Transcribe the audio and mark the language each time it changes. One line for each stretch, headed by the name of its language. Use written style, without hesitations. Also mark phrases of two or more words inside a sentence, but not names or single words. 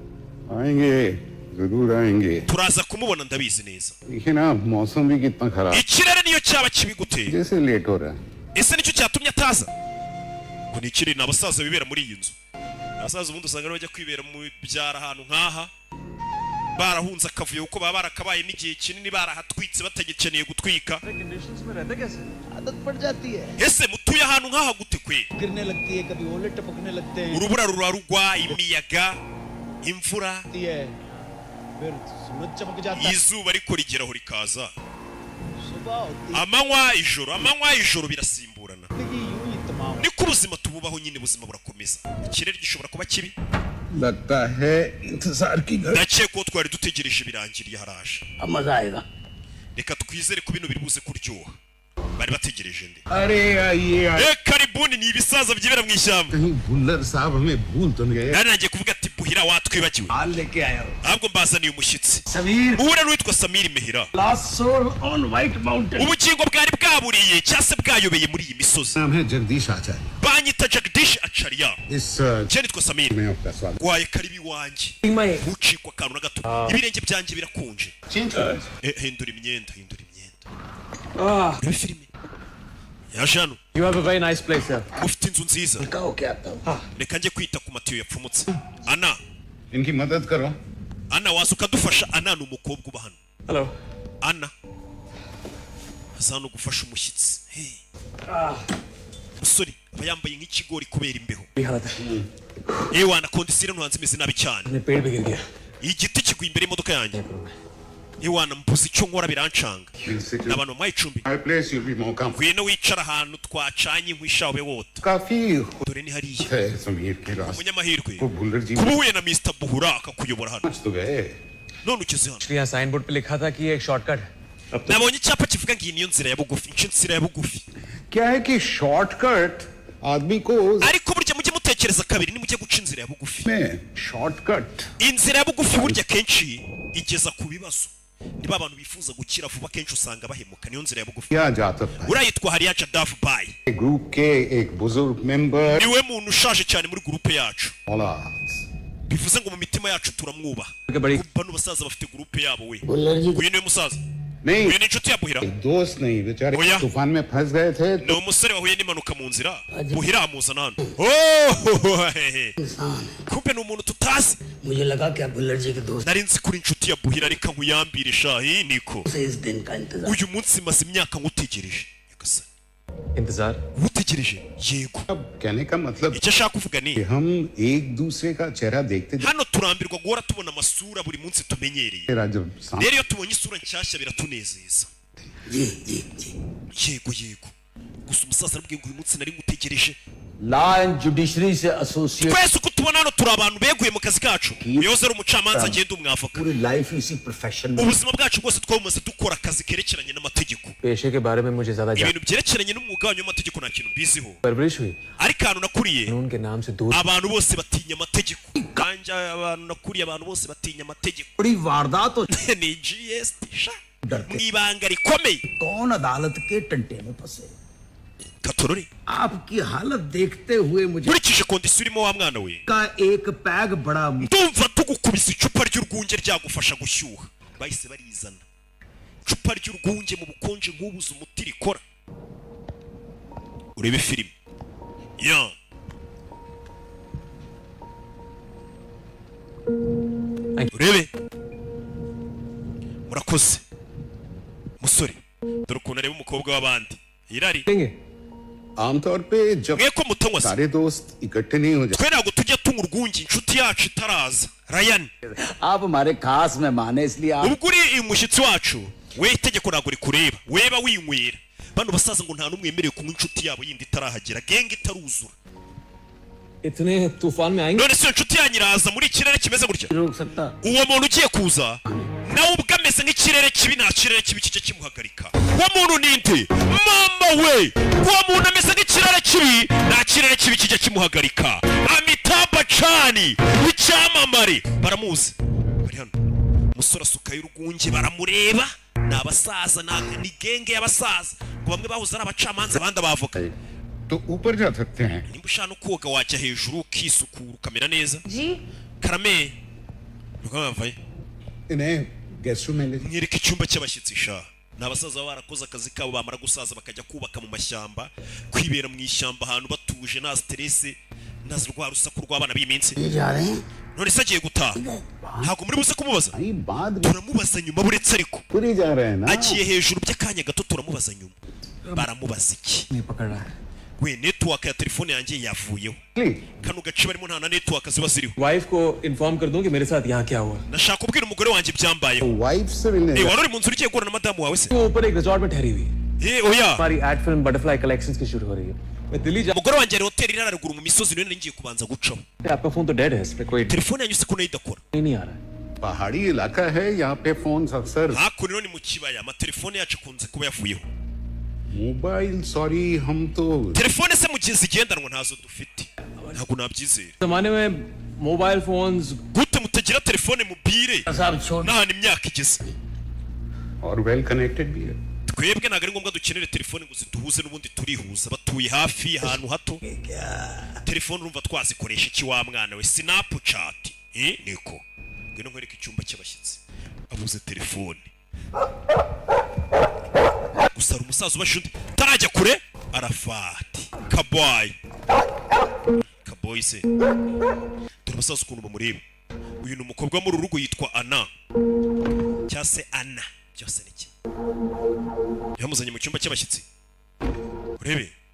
Kinyarwanda: turaza kumubona ndabizi neza ikirere niyo cyaba kibi gute ese nicyo cyatumye ataza ngo ni ikiri n'abasaza bibera muri iyi nzu. Abasaza ubundi usanga bajya kwibera mu byara ahantu nkaha barahunze akavuyo kuko baba barakabaye n'igihe kinini barahatwitse batagikeneye gutwika.
Hindi: आदत पड़ जाती है
Kinyarwanda: Ese mutuye ahantu nkaha gute kwe?
Hindi: गिरने लगती है कभी ओले टपकने लगते हैं
Kinyarwanda: Urubura rurarugwa, imiyaga, imvura,
Hindi: फिर सूरज चमक जाता है
Kinyarwanda: izuba riko rigeraho rikaza.
Hindi: सुबह होती
Kinyarwanda: amanywa ijoro birasimburana.
Hindi: है यूं ही तमाम
Kinyarwanda: Niko ubuzima tububaho nyine ubuzima burakomeza. Ikirere gishobora kuba kibi.
Hindi: लगता है इंतजार की घड़ी
Kinyarwanda: Ndakeka ko twari dutegereje birangiriye haraje.
Hindi: अब मजा आएगा
Kinyarwanda: Reka twizere ko bino biri buze kuryoha. Bari bategereje nde.
Hindi: अरे ये
Kinyarwanda: Karibuni ni ibisaza byibera mu ishyamba.
Hindi: कहीं बुल्लर साहब हमें भूल तो नहीं गए
Kinyarwanda: Nari nagiye kuvuga ati Buhira watwibagiwe.
Hindi: हाल लेके आया हो
Kinyarwanda: Ahubwo mbazaniye umushyitsi. समीर Muhura n'uwitwa Samir Mehira.
English: Last Soul on White Mountain
Kinyarwanda: Ubugingo bwari bwaburiye cyase bwayobeye muri iyi misozi.
Hindi: नाम है जगदीश आचार्य
Kinyarwanda: Banyita Jagdish Acharya.
Hindi: इस
Kinyarwanda: Je nitwa Samir.
Hindi: में आपका स्वागत
Kinyarwanda: Waye karibi wanjye. Ucikwa akantu na gato. Ibirenge byanjye birakonje. Hindura imyenda. Reba filime. Yaje hano.
English: You have a very nice place here.
Kinyarwanda: Ufite inzu nziza.
Hindi: कहो क्या आता
Kinyarwanda: Reka njye kwita ku matiyo yapfumutse. Ana.
Hindi: इनकी मदद करो
Kinyarwanda: Ana waza ukadufasha. Ana ni umukobwa uba hano. Hello. Ana. Aza hano gufasha umushyitsi. Hey. Musore aba yambaye nk'ikigori kubera imbeho.
Hindi: हालत है
Kinyarwanda: Ewana kondisire ntuhanze imeze nabi cyane.
Hindi: अपने पेड़ पे गिर गया
Kinyarwanda: Igiti kiguye imbere y'imodoka yanjye. Ewana mbuze icyo nkora birancanga. N'abantu mu icumbi.
English: My place you'll be more comfortable
Kinyarwanda: Ngwino wicara ahantu twacanye inkwi shawe wota.
Hindi: काफी
Kinyarwanda: Dore ni hariya.
Hindi: है समीर के रास्ते
Kinyarwanda: Umunyamahirwe.
Hindi: को बुल्लर जी
Kinyarwanda: Kuba uhuye na Mr. Buhura akakuyobora hano.
Hindi: पहुंच तो गए
Kinyarwanda: None ugeze hano.
Hindi: यहाँ साइन बोर्ड पे लिखा था कि ये एक शॉर्टकट है अब तो
Kinyarwanda: Nabonye icyapa kivuga ngo iyi niyo nzira ya bugufi. Ince nzira ya bugufi.
Hindi: क्या है कि शॉर्टकट आदमी को
Kinyarwanda: Ariko burya mujye mutekereza kabiri nimujye guca inzira ya bugufi.
Hindi: में शॉर्टकट
Kinyarwanda: Inzira ya bugufi burya kenshi igeza ku bibazo. Niba abantu bifuza gukira vuba kenshi usanga bahemuka niyo nzira ya bugufi.
Hindi: किया जाता था
Kinyarwanda: Urayitwa Hariya Jadav Bai.
Hindi: ग्रुप के एक बुजुर्ग मेंबर
Kinyarwanda: Niwe muntu ushaje cyane muri groupe yacu.
Hindi: औलाद
Kinyarwanda: Bivuze ngo mu mitima yacu turamwubaha.
Hindi: बड़ी
Kinyarwanda: Bano basaza bafite groupe yabo we.
Hindi: बुल्लर जी
Kinyarwanda: Uyu niwe musaza.
Hindi: नहीं
Kinyarwanda: Uyu ni inshuti ya Buhira.
Hindi: दोस्त नहीं बेचारे
Kinyarwanda: ओया।
Hindi: तूफान में फंस गए थे
Kinyarwanda: Ni umusore wahuye n'impanuka mu nzira. Buhira amuzana hano. Oh! Kumbe ni umuntu tutazi.
Hindi: मुझे लगा क्या बुल्लर जी के दोस्त
Kinyarwanda: Nari nzi kuri inshuti ya Buhira reka nkuyambire shahi niko.
Hindi: से इस दिन का इंतजार
Kinyarwanda: Uyu munsi maze imyaka ngutegereje. Nyagasani.
Hindi: इंतजार
Kinyarwanda: Ngutegereje? Yego.
Hindi: अब कहने का मतलब
Kinyarwanda: Icyo ashaka kuvuga
Hindi: कि
Kinyarwanda: ni
Hindi: हम एक दूसरे का चेहरा देखते
Kinyarwanda: hano turambirwa guhora tubona amasura buri munsi tumenyereye.
Hindi: तेरा जब सामने
Kinyarwanda: Rero iyo tubonye isura nshyashya biratunezeza.
Hindi: जी जी जी
Kinyarwanda: Yego. Gusa umusaza arabwiye ngo uyu munsi nari ngutegereje.
English: law and judiciary से एसोसिएट
Kinyarwanda: Twese uko tubona hano turi abantu beguye mu kazi kacu. Uyoze ari umucamanza agenda umwavoka.
Hindi: पूरी लाइफ इसी प्रोफेशन में
Kinyarwanda: Ubuzima bwacu bwose twamaze dukora akazi kerekeranye n'amategeko.
Hindi: पेशे के बारे में मुझे ज्यादा
Kinyarwanda: Ibintu byerekeranye n'umwuga wanyu w'amategeko nta kintu mbiziho.
Hindi: परवरिश हुई
Kinyarwanda: Ariko ahantu nakuriye
Hindi: कानून के नाम से दूर
Kinyarwanda: abantu bose batinya amategeko. Kanja abantu nakuriye abantu bose batinya amategeko.
Hindi: बड़ी वारदात हो
Kinyarwanda: Ni GST sha. Mu ibanga rikomeye.
Hindi: कौन अदालत के टंटे में फंसे
Kinyarwanda: Katorore.
Hindi: आपकी हालत देखते हुए मुझे
Kinyarwanda: Nkurikije kondisiyo urimo wa mwana we.
Hindi: का एक पैग बड़ा
Kinyarwanda: Ndumva tugukubise icupa ry'urwunge ryagufasha gushyuha. Bahise barizana. Icupa ry'urwunge mu bukonje nk'ubuze umuti rikora. Urebe filime. Ya. Urebe. Murakoze. Musore. Dore ukuntu areba umukobwa w'abandi. Irari.
Hindi: देंगे आमतौर पे जब
Kinyarwanda: Mwe ko mutanywa se.
Hindi: सारे दोस्त इकट्ठे नहीं हो जाते
Kinyarwanda: Twe ntabwo tujya tunywa urwunge inshuti yacu itaraza. Ryan.
Hindi: आप हमारे खास मेहमान हैं इसलिए आप
Kinyarwanda: Ubwo uri umushyitsi wacu we itegeko ntabwo rikureba weba winywera bano basaza ngo nta n'umwe yemerewe kunywa inshuti yabo yindi itarahagera genge itaruzura
Hindi: इतने तूफान में आएंगे
Kinyarwanda: none se iyo nshuti yanyu iraza muri ikirere kimeze gutya
Hindi: रोक सकता
Kinyarwanda: uwo muntu ugiye kuza nawe ubwo ameze nk'ikirere kibi nta kirere kibi kijya kimuhagarika uwo muntu ni nde mama we uwo muntu ameze nk'ikirere kibi nta kirere kibi kijya kimuhagarika Amitabh Bachchan icyamamare baramuzi bari hano umusore asukayo urwunge baramureba ni abasaza ni genge y'abasaza ngo bamwe bahoze ari abacamanza abandi abavoka
Hindi: तो ऊपर जा सकते हैं
Kinyarwanda: nimba ushaka no koga wajya hejuru ukisukura ukamera neza
Hindi: जी
Kinyarwanda: karame ntukavaye
Hindi: इन्हें
English: guest room
Hindi: में ले
Kinyarwanda: mwereke icyumba cy'abashyitsi sha ni abasaza baba barakoze akazi kabo bamara gusaza bakajya kubaka mu mashyamba kwibera mu ishyamba ahantu batuje atuje nta stress ntazi rwa rusaku rw'abana b'iminsi
Hindi: जा रहे हैं
Kinyarwanda: none se agiye gutaha ntabwo muri buze kumubaza
Hindi: भाई बाद में
Kinyarwanda: turamubaza nyuma buretse ariko
Hindi: पूरी जा रहे हैं ना
Kinyarwanda: agiye hejuru by'akanya gato turamubaza nyuma baramubaza iki
Hindi: नहीं पकड़ रहा है
Kinyarwanda: we network ya telefone yanjye yavuyeho kano gace barimo nta na network ziba ziriho
Hindi: वाइफ को इन्फॉर्म कर दूं कि मेरे साथ यहाँ क्या हुआ
Kinyarwanda: nashaka kubwira umugore wanjye ibyambayeho
Hindi: वाइफ से मिलने
Kinyarwanda: wari uri mu nzu ugiye guhura na madamu wawe se
Hindi: वो ऊपर एक रिजॉर्ट में ठहरी हुई है
Kinyarwanda: oya
Hindi: हमारी
English: ad film
Hindi: बटरफ्लाई कलेक्शंस की शूट हो रही है मैं दिल्ली जा
Kinyarwanda: umugore wanjye ari hoteli iri haruguru mu misozi niyo ngiye kubanza gucaho
Hindi: आपका फोन तो डेड है इस पे कोई
Kinyarwanda: telefone yanyu se ko nayo idakora
Hindi: नहीं आ रहा है पहाड़ी इलाका है यहाँ पे फोन अक्सर
Kinyarwanda: hakuno ni mu kibaya amatelefone yacu akunze kuba yavuyeho
English: mobile sorry
Hindi: हम तो
Kinyarwanda: telefone se mu gihe zigendanwa ntazo dufite ntabwo nabyizera
Hindi: जमाने में
English: mobile phones
Kinyarwanda: gute mutagira telefone mubire
Hindi: साहब छोड़
Kinyarwanda: nta imyaka igeze
Hindi: और
English: well connected
Hindi: भी है
Kinyarwanda: twebwe ntabwo ari ngombwa dukenere telefone ngo ziduhuze n'ubundi turihuza batuye hafi ahantu hato telefone urumva twazikoresha iki wa mwana we snapchat niko ngwino nkwereke icyumba cy'abashyitsi abuze telefone gusa hari umusaza ubasha undi tarajya kure arafati kaboyi se dore umusaza ukuntu bamureba uyu ni umukobwa wo muri uru rugo yitwa Ana cyangwa se Ana byose ni kimwe yamuzanye mu cyumba cy'abashyitsi urebe